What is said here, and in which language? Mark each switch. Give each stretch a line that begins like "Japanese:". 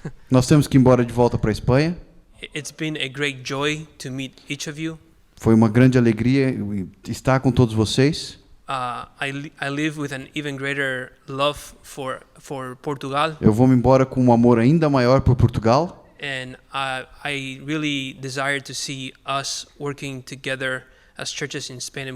Portuguese: Nós temos que ir embora de volta para a Espanha.
English: It's been a great joy to meet each of you.
Portuguese: Foi uma grande alegria estar com todos vocês.
English: I live with an even greater love for Portugal,
Portuguese: Eu vou me embora com um amor ainda maior por Portugal.
English: and I really desire to see us working together as churches in Spain and